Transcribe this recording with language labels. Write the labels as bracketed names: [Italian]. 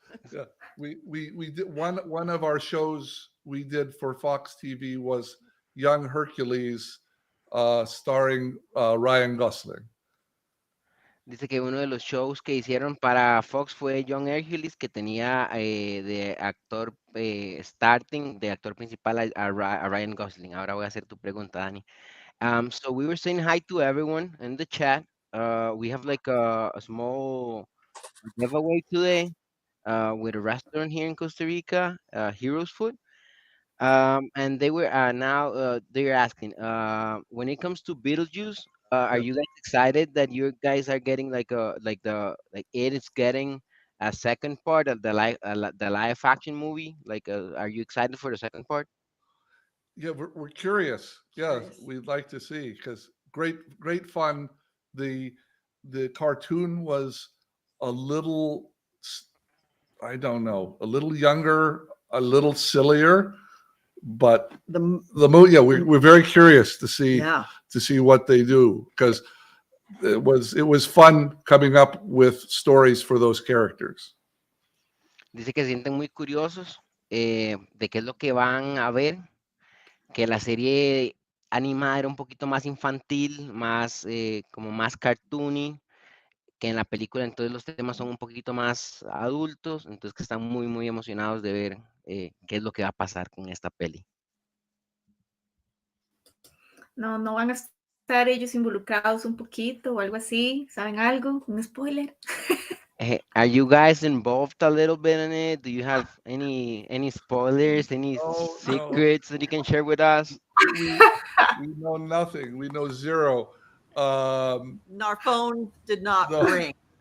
[English] yeah, we did one of our shows we did for Fox TV was Young Hercules, starring Ryan Gosling. [Spanish] Dice que uno de los shows que hicieron para Fox fue John Hercules, que tenía de actor de actor principal a Ryan Gosling. Ahora voy a hacer tu pregunta, Dani. [English] So we were saying hi to everyone in the chat. We have like a small giveaway today with a restaurant here in Costa Rica, Heroes Food. And they were they're asking, when it comes to Beetlejuice, Are you guys excited that you guys are getting like it is getting a second part of the live action movie? Are you excited for the second part? Yeah, we're curious. Yeah, Curious. we'd like to see because great fun. The the cartoon was a little, I don't know, a little younger, a little sillier, but The the movie. Yeah, we're very curious to yeah. see what they do because it was fun coming up with stories for those characters. [Spanish] Dice que se sienten muy curiosos de qué es lo que van a ver, que la serie animada era un poquito más infantil, más como más cartoony, que en la película entonces los temas son un poquito más adultos, entonces que están muy, muy emocionados de ver qué es lo que va a pasar con esta peli. No, no van a estar ellos involucrados un poquito o algo así, ¿saben algo? Un spoiler. [English] Are you guys involved a little bit in it? Do you have any spoilers, any No, secrets that you can share with us? we know nothing. We know zero. Our phone did not No. ring.